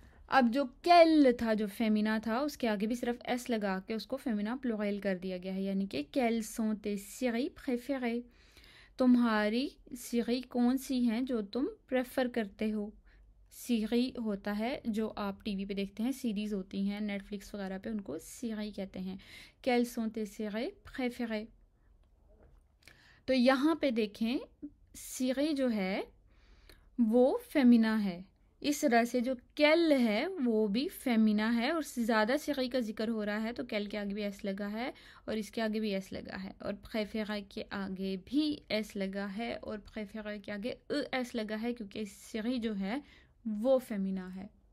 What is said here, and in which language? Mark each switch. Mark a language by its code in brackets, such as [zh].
[hi] अब जो केल था जो फेमिना था उसके आगे भी सिर्फ एस लगा के उसको फेमिना प्लूरियल कर दिया गया है, यानी कि केल [fr] sont tes séries préférées, [hi] तुम्हारी सीरी कौन सी हैं जो तुम प्रेफर करते हो। सीरी होता है जो आप टीवी पे देखते हैं, सीरीज़ होती हैं नेटफ्लिक्स वगैरह पे, उनको सीरी कहते हैं। [fr] केल sont tes séries préférées। [hi] तो यहाँ पे देखें सीरी जो है वो फेमिना है, इस तरह से जो केल है वो भी फेमिना है। और ज़्यादा सीरी का जिक्र हो रहा है तो केल के आगे भी एस लगा है और इसके आगे भी एस लगा है, और प्रेफेरे के आगे भी एस लगा है और प्रेफेरे के आगे एस लगा है, क्योंकि सीरी जो है वो फेमिना है।